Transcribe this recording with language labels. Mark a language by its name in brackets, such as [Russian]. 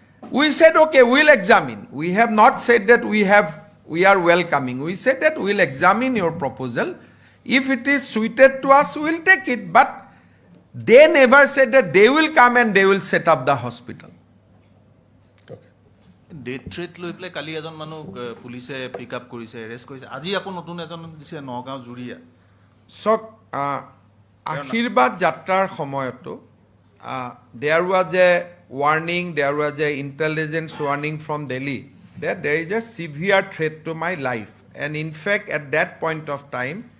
[English] We said, okay, we will examine. We have not said that we are welcoming. We said that we will examine your proposal. If it is suited to us, we will take it. But they never said that they will come and they will set up the hospital. [Assamese] Date threat লৈ পেলাই কালি এজন মানুহ পুলিচে পিক up কৰিছে arrest কৰিছে আজি আকৌ নতুন এজন দিছে নগাঁও জুৰিয়া চক আশীৰ্বাদ যাত্ৰাৰ সময়তো [English] there was a warning, there was a intelligence warning from Delhi that there is a severe threat to my life, and in fact at that point of time